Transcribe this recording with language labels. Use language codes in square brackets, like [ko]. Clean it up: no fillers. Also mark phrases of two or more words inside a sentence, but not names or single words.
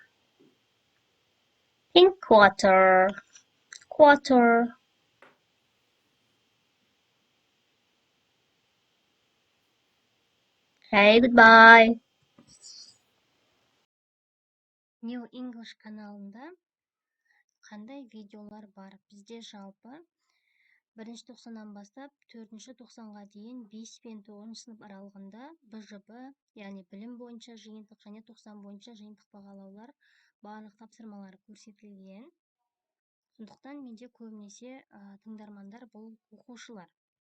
[en] Pink quarter, quarter. Hey, goodbye. [kk] New English kanalında qanday videolar бар? Бізде жалпы 1-ші тоқсаннан бастап 4-ші тоқсанға дейін 5 пен 9-ші сынып аралығында БЖБ, яғни білім бойынша жиынтық және тоқсан бойынша жиынтық бағалаулар барлық тапсырмалар көрсетілген. Сондықтан менде көбінесе тыңдармандар бұл оқушылар.